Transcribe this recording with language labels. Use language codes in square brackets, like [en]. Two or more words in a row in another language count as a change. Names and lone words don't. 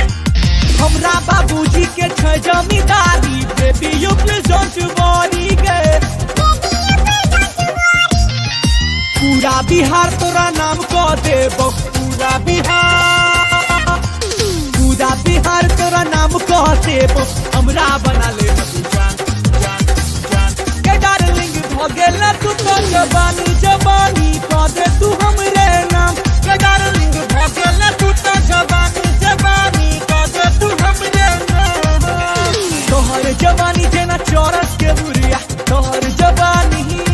[mai] हमरा बाबूजी के छ जमींदारी [en] baby you please don't worry [mai] गे पूरा बिहार तोरा नाम को देबो पूरा बिहार तोरा नाम को देबो हमरा बना ले जान जान जान के डार्लिंग भगेला तू तो जवानी जवानी को दे तू हमरे नाम के डार्लिंग भगेला तू तो जवानी जवानी को दे तू हमरे नाम तोहर जवानी जेना चौरस के बुरिया तोहर जवानी